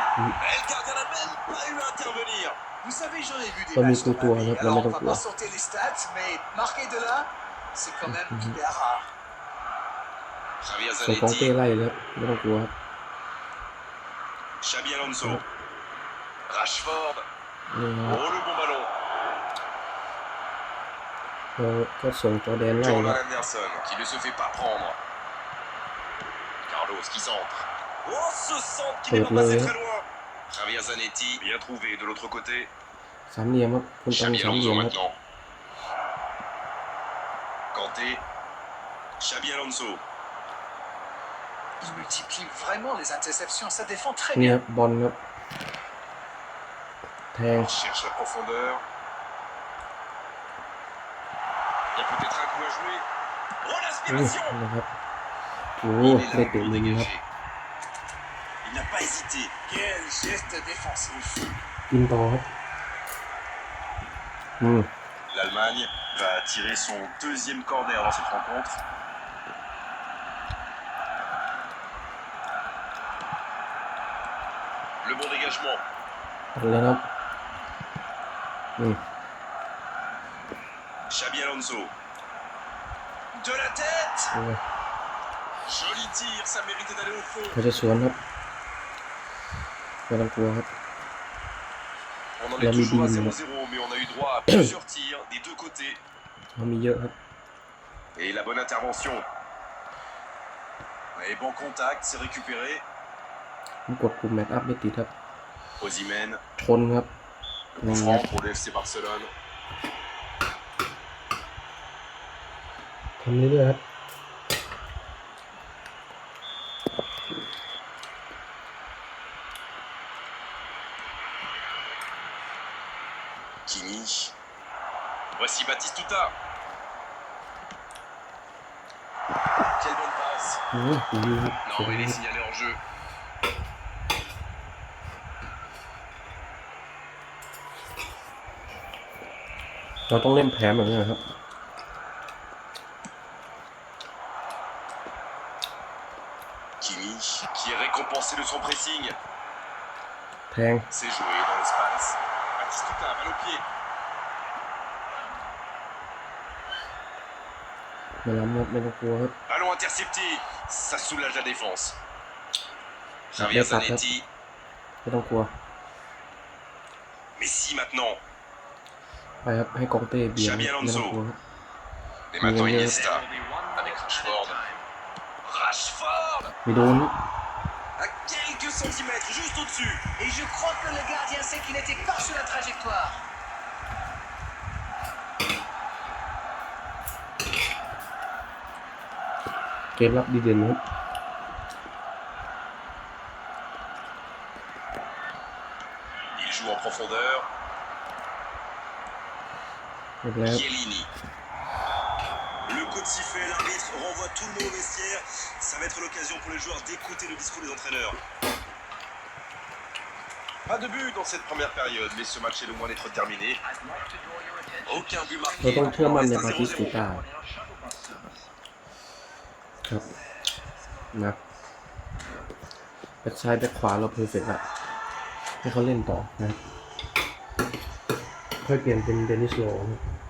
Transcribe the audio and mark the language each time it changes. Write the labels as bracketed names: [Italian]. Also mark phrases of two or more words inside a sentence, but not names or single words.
[French] Et le gardien la même, pas eu à intervenir. Vous savez, j'en ai vu des Pas matchs mis dans ma autour, vie. hein, Alors, pas on va mis pas autour. sauter les stats, mais marquer de là, c'est quand même hyper rare. Javier [Thai] ส่งกองเต้ [French] Zanetti, [Thai] ไล่เลยครับไม่ต้องกลัวครับ [French] Xabi Alonso. Rashford. [Thai] นี่ครับ [French] Oh, le bon ballon. [Thai] เราก็ส่งจอร์แดนไล่ครับ [French] Jordan Anderson qui ne se fait pas prendre. Carlos qui centre. Oh, ce centre qui n'est pas passé très loin. Javier Zanetti, bien trouvé de l'autre côté. [Thai] สามเหลี่ยมครับคุณตัง [French] Xabi [Thai] สามเหลี่ [French] Alonso [Thai] ยมครับ [French] maintenant. Kanté. Xabi Alonso. Il multiplie vraiment les interceptions, ça défend très [Thai] นี่ค [French] bien. [Thai] รับบอลครับแทง [French] On cherche la profondeur. Il y a peut-être un coup à jouer. Oh, [Thai] อู้ [French] l'aspiration. [Thai] นะครับโอ้ [French] Il est [Thai] ได้ [French] là [Thai] เตะ [French] pour [Thai] มุมครับ [French] dégager. Il n'a pas hésité. Quel geste défensif. [Thai] กินต่อครับ [French] L'Allemagne va tirer son deuxième corner dans cette rencontre. Le bon dégagement. [Thai] ตัดเลยครับ [French] Xabi Alonso. De la tête. [Thai] โอ้ย [French] Joli tir, ça méritait d'aller au fond. [Thai] เขาจะสวนครับไม่ต้องกลัวครับ [French] On en La est toujours à Libye, 0-0, mais on a eu droit à plusieurs tirs des deux côtés. [Thai] เขามีเยอะครับ [French] Et la bonne intervention. Et bon contact, c'est récupéré. [Thai] ผมกดปุ่มแมทอัพไม่ติดครับ [French] Osimhen, [Thai] ชนครับนี่ครั [French] franc [Thai] บ [French] pour le FC Barcelone. [Thai] ทำเรื่อยๆครับ [French] Kimi. Voici Batistuta. Quelle bonne passe. [Thai] โอ้ยดีครับสวย [French] Non, il [Thai] ค [French] est [Thai] รับ [French] signalé en jeu. [Thai] เราต้องเล่นแผนแบบนี้นะครับ [French] Kimi, qui est récompensé de son pressing. [Thai] แทง [French] C'est joué dans l'espace. Batistuta, balle au pied. [Thai] ไม่ล้ำครับไม่ต้องกลัวครับ [French] Ballon intercepté. Ça soulage la défense. Ça Javier fait pas, Zanetti. [Thai] ไม่ต้องกลัว [French] Messi maintenant. [Thai] ไปครับให้กองเต้เบียด [French] Xabi [Thai] ไม่ต้อง [French] Alonso. [Thai] กลัวครับ [French] Et maintenant Oui, oui. Iniesta. Avec Rashford. Rashford. [Thai] ไม่โดนครับ [French] À quelques centimètres, juste au-dessus. Et je crois que le gardien sait qu'il n'était pas sur la trajectoire. [Thai] เกมรับดีเด่นครับ [French] Il joue en profondeur. [Thai] หมดแล้ว [French] Chiellini. Le coup de sifflet, l'arbitre renvoie tout le monde au vestiaire. Ça va être l'occasion pour les joueurs d'écouter le discours des entraîneurs. Pas de but dans cette première période, mais ce match est loin d'être terminé. Aucun but [Thai] เรา [French] marqué. [Thai] ต้องเชื่อมั่นใน [French] Reste [Thai] บา [French] à [Thai] ติสตู [French] 0-0. [Thai] ต้าครับนะแบ็คซ้ายแบ็คขวาเราเพอร์เฟกต์ละให้เขาเล่นต่อนะครับค่อยเปลี่ยนเป็นเดนิสโลครับ